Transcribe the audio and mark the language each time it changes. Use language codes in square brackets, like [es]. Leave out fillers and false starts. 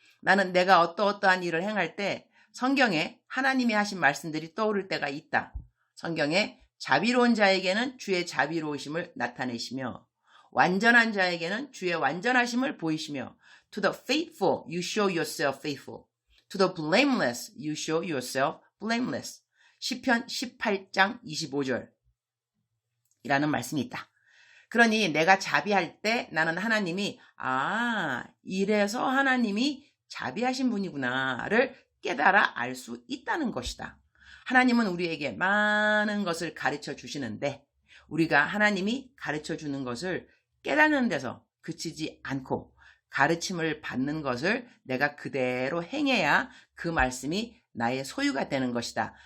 [ko] 나는 내가 어떠한 일을 행할 때 성경에 하나님이 하신 말씀들이 떠오를 때가 있다. 성경에 자비로운 자에게는 주의 자비로우심을 나타내시며 완전한 자에게는 주의 완전하심을 보이시며 [en] To the faithful you show yourself faithful. To the blameless you show yourself blameless. [ko] 시편 18장 25절 이라는 말씀이 있다. 그러니 내가 자비할 때 나는 하나님이 이래서 하나님이 자비하신 분이구나를 깨달아 알 수 있다는 것이다. 하나님은 우리에게 많은 것을 가르쳐 주시는데 우리가 하나님이 가르쳐 주는 것을 깨닫는 데서 그치지 않고 가르침을 받는 것을 내가 그대로 행해야 그 말씀이 나의 소유가 되는 것이다.